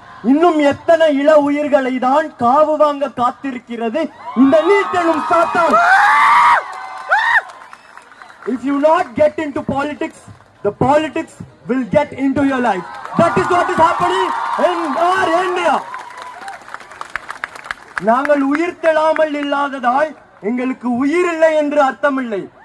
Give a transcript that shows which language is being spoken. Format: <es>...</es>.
<ta>இன்னும் எத்தனை இள உயிர்களை தான் காவு வாங்க காத்திருக்கிறது இந்த நீட் எனும் சாத்தான்.</ta> <en>If you not get into politics, the politics will get into your life. That is what is happening in our India.</en> <ta>நாங்கள் உயிர் தெழாமல் இல்லாததால் எங்களுக்கு உயிர் இல்லை என்று அர்த்தமில்லை.</ta>